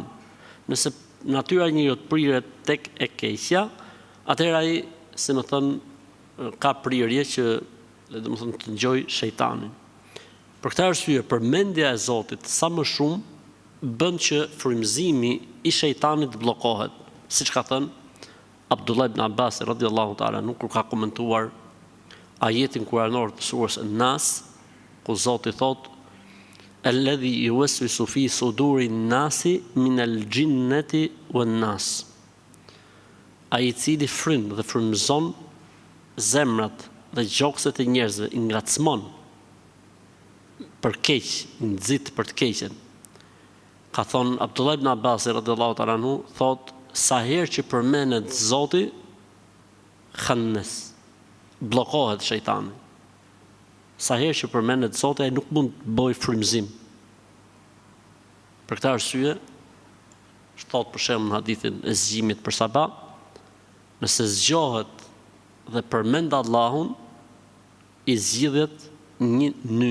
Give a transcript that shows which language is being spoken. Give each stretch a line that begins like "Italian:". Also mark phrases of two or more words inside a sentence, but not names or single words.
Albanian: Nëse natyra e njeriut priret tek e keqja, atëherë ai, se më thënë, ka prirje që domethënë të dëgjoj shejtanin. Për këtë arsye, përmendja e Zotit sa më shumë bën që frymëzimi i shejtanit bllokohet, siç ka thënë Abdullah ibn Abbas
Arabic: رضي الله تعالى عنه
Albanian: kur ka komentuar ajetin kuranor të surës An-Nas, ku Zoti thotë
Arabic: الذي يوسوس في صدور الناس من الجنة والناس.
Albanian: Ai i cili fryn dhe frymëzon zemrat dhe gjokset e njerëzve, i ngacmon për keq, i nxit për të keqen. Ka thonë Abdullah ibn Abbas
Arabic: رضي الله تعالى عنه,
Albanian: thotë sa herë që përmendet Zoti, khannes, bllokohet shejtani. Sa herë që përmendet Zoti, ai nuk mund të bëjë frymëzim. Për këtë arsye, thot për shembull në hadithin e zgjimit për sabah, nëse zgjohet dhe përmend Allahun, i zgjidhet një ny.